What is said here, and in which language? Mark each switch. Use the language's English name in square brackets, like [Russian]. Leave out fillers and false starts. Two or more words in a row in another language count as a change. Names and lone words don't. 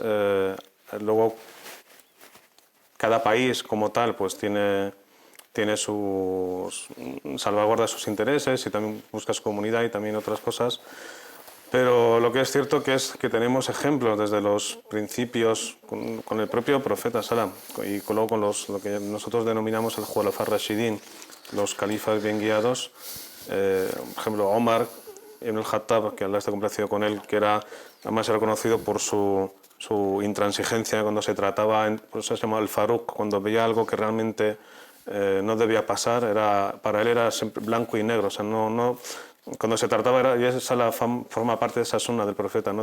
[Spanish] Luego, cada país como tal pues tiene sus salvaguarda sus intereses y también busca su comunidad y también otras cosas. Pero lo que es cierto es que tenemos ejemplos desde los principios con el propio profeta Salam y luego con lo que nosotros denominamos el [Arabic] خلفاء راشدين, [Spanish] los califas bien guiados. Por ejemplo, Omar ibn al-Khattab, que Allah está complacido con él, que además era conocido por su intransigencia cuando se trataba, por eso se llamaba el Faruq, cuando veía algo que realmente no debía pasar, para él era siempre blanco y negro, o sea, cuando se trataba, y esa forma parte de esa sunna del profeta, ¿no?